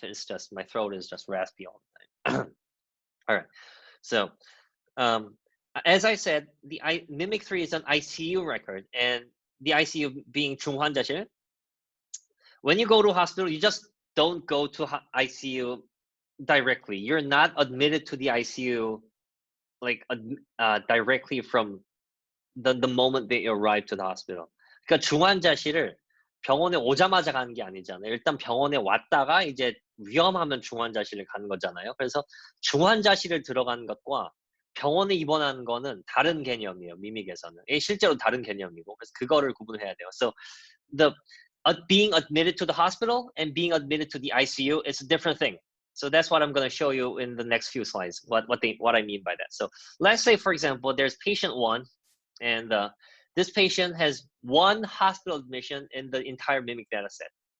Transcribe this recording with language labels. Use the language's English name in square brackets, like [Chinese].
[English] It's just my throat is just raspy all the time. All right, so as I said, the Mimic3 is an ICU record, and the ICU being 중환자실. When you go to a hospital, you just don't go to ICU directly. You're not admitted to the ICU like directly from the moment they arrive to the hospital. [Korean] 그러니까 중환자실을 병원에 오자마자 가는 게 아니잖아요. 일단 병원에 왔다가 이제 위험하면 중환자실을 가는 거잖아요. 그래서 중환자실을 들어가는 것과 병원에 입원하는 거는 다른 개념이에요. 미믹에서는. 실제로 다른 개념이고, 그래서 그거를 구분해야 돼요. [English] So the being admitted to the hospital and being admitted to the ICU is a different thing. So that's what I'm going to show you in the next few slides. What I mean by that. So let's say, for example, there's patient 1, and this patient has 1 hospital admission in the entire Mimic data set.